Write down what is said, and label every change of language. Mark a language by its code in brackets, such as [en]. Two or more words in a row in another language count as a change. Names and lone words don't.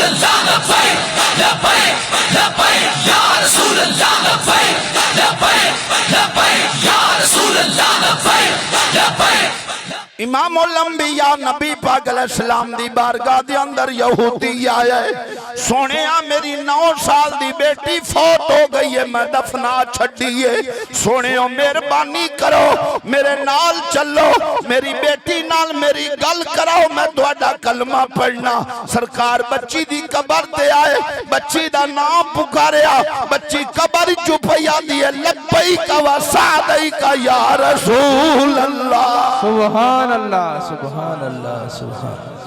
[ar] الله لبيك لبيك لبيك يا رسول الله لبيك لبيك لبيك يا رسول الله لبيك لبيك [pa] امام الانبیاء نبی پاک علیہ السلام دی بارگاہ دے اندر یہودی آیا ہے، سوہنے میری 9 سال دی بیٹی فوت ہو گئی ہے، میں دفنا چھڈی ہے، سوہنے مہربانی کرو میرے نال چلو، میری بیٹی نال میری گل کراؤ، میں تہاڈا کلمہ پڑھنا. سرکار بچی دی قبر تے آئے، بچی دا نام پکاریا، بچی قبر چوں آندی ہے, [ar] لبيك وسعديك يا رسول الله. سبحان الله، سبحان الله، سبحان.